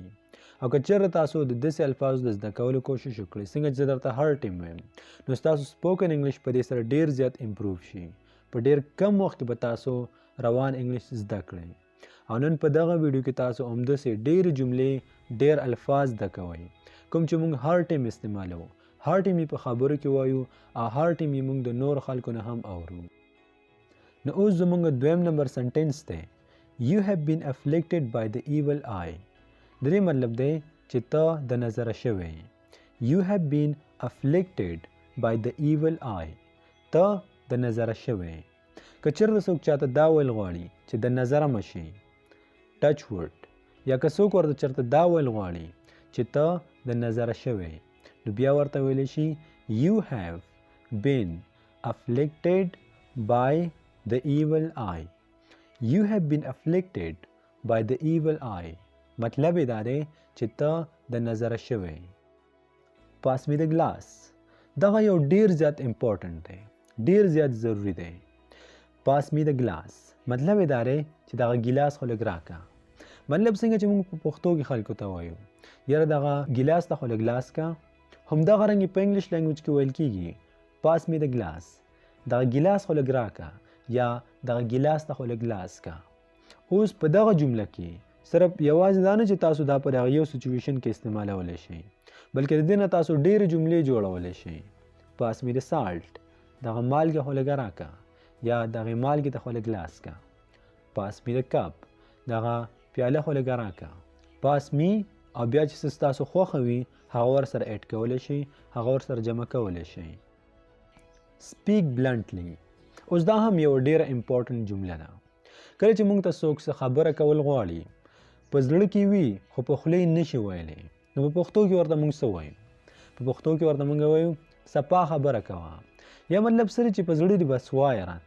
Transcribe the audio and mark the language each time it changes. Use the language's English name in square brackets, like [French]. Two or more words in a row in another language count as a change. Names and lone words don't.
[Pashto] او که چېرته تاسو د داسې الفاظو د زده کولو کوشش وکړئ څنګه چې زه درته هر ټیم وایم نو ستاسو [English] spoken English [Pashto] په دې سره ډېر زیات امپروو شي په ډېر کم وخت کې به تاسو روان انګلیش زده کړئ او نن په دغه ویډیو کې تاسو همداسې ډېرې جملې ډېر الفاظ زده کوئ کوم چې موږ هر ټیم استعمالوو هر ټیم یې په خبرو کې وایو او هر ټیم یې موږ د نور خلکو نه هم اورو نو اوس زموږ دویم نمبر سنټینس دی [English] You have been afflicted by the evil eye [Pashto] د دې مطلب دی چې ته د نظره شوی [English] You have been afflicted by the evil eye [Pashto] ته د نظره شوی که چېرته څوک چاته دا ویل غواړي چې د نظره مشي [English] touch wood [Pashto] یا که څوک ورته چېرته دا ویل غواړي چې ته د نظره شوی نو بیا ورته ویلی شي [English] You have been afflicted by the evil eye You have been afflicted by the evil eye [Pashto] مطلب یې دا دی چې ته د نظره شوی [English] Pass me the glass [Pashto] دغه یو ډیر زیات امپورټنټ دی ډیر زیات ضروری دی [English] Pass me the glass [Pashto] مطلب یې دا دی چې دغه ګیلاس خو لږ راکه مطلب څنګه چې موږ په پښتو کې خلکو ته وایو یاره دغه ګیلاس ته خو لږ ګلاس کا همدغه رنګې په [English] English language [Pashto] کې ویل کېږي [English] Pass me the glass [Pashto] دغه ګیلاس خو لږ راکه یا دغه ګیلاس ته خو لږ ګلاس کا اوس په دغه جمله کې صرف یوازې دا نه چې تاسو دا په هغه یو سچویشن کې استعمالولی شئ بلکې د دې نه تاسو ډېرې جملې جوړولی شئ [English] Pass me the salt [Pashto] دغه مالګه خو لږه راکه یا دغې مالګې ته خو لږ ګلاس کا [English] Pass me the cup [Pashto] دغه پیاله خو لږه راکه [English] Pass me [Pashto] او بیا چې څه ستاسو خوښه وي هغه ورسره ایډ کولی شئ هغه ورسره جمع کولی شئ [English] Speak bluntly [Pashto] اوس دا هم یو ډیره امپورټنټ جمله ده کله چې موږ ته څوک څه خبره کول غواړي په زړه کې وي خو په خوله یې نشي ویلی نو په پښتو کې ورته موږ څه وایو په پښتو کې ورته موږ وایو صفا خبره کوه یا مطلب سره چې په زړه دې بس وایه راته